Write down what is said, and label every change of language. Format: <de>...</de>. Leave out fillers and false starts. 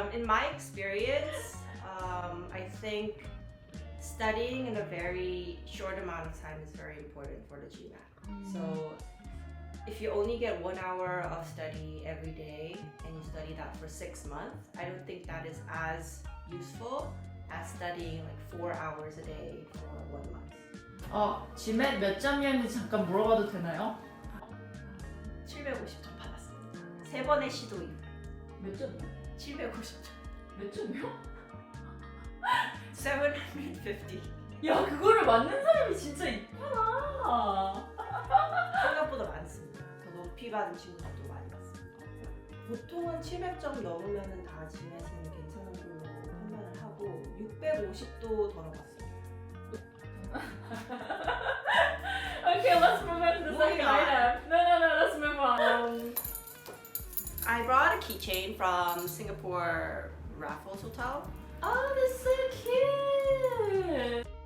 <en>In my experience, I think studying in a very short amount of time is very important for the GMAT. So if you only get 1 hour of study every day and you study that for 6 months, I don't think that is as useful as studying like 4 hours a day for 1 month.</en> <ko>GMAT 몇 점이었는지 잠깐 물어봐도 되나요? 750점 받았습니다. 3번의 시도 이후. 몇 점이요? 750점. 몇 점이요? 750. 야, 그거를 맞는 사람이 진짜 있구나. 생각보다 많네. 받은 친구들도 많이 봤습니다. 보통은 700점 넘으면 다 GMAT은 괜찮은 걸로 판단을 하고 650도 더 넘었어요.</ko> <en>Okay, let's move on to the second Moving on. item. No, let's move on. I brought a keychain from Singapore Raffles Hotel. Oh, that's so cute.</en>